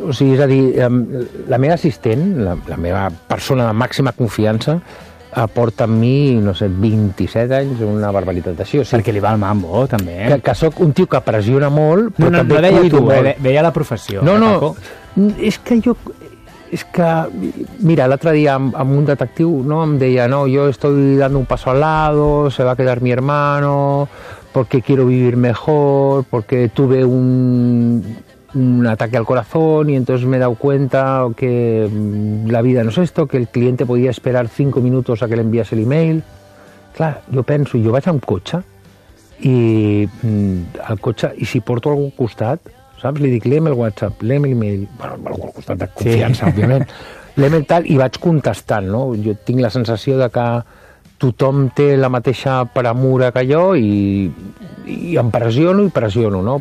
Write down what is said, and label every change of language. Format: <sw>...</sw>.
<ca>O sigui, és a dir, la meva assistent, la meva persona de màxima confiança, aporta a mi, no sé, 27 anys una barbaritat d'això. Sí. Perquè li va el mambo, també. Que sóc un tio que pressiona molt, però no, també... No, deia tu, veia la professió. No, és que jo... És que, mira, l'altre dia amb un detectiu, no, em deia, no,</ca> <es>yo estoy dando un paso al lado, se va a quedar mi hermano, porque quiero vivir mejor, porque tuve un ataque al corazón y entonces me he dado cuenta que la vida no es esto, que el cliente podía esperar 5 minutos a que le envíase el email.</es> <ca>Clar, jo penso, jo vaig amb cotxe i si porto algú al costat, saps? Li dic, léem el WhatsApp, léem el email, bueno, algú al costat de confiança, sí, òbviament, léem el tal i vaig contestant, no? Jo tinc la sensació de que tothom té la mateixa premura que jo i em pressiono i pressiono, no?</ca>